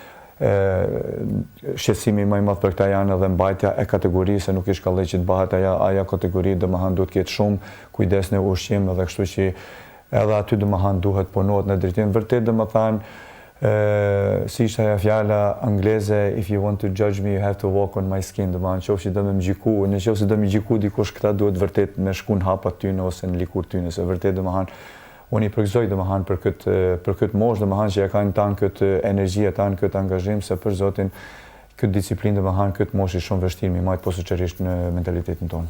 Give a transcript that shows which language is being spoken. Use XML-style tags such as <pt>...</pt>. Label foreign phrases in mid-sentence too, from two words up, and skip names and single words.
<sq>Shqetësimi më i madh për këta janë edhe mbajtja e kategorisë, se nuk ish kallë që të bëhet ajo kategori, domethënë duhet të ketë shumë kujdes në ushqim, edhe kështu që edhe aty domethënë duhet punohet në drejtim vërtet, domethënë si ishte ajo fjala angleze,</sq> <en>if you want to judge me, you have to walk on my skin,</en> <sq>domethënë nëse do më gjyku, nëse do më gjyku dikush, këta duhet vërtet me shku në hapat tyne ose në likur tyne, se vërtet domethënë unë i përgëzoj domethënë për këtë moshë, domethënë që ja kanë tanë këtë energji, tanë këtë angazhim, se për zotin këtë disiplinë domethënë këtë moshë shumë vështirë mi majt posaçërisht në mentalitetin tonë.</sq>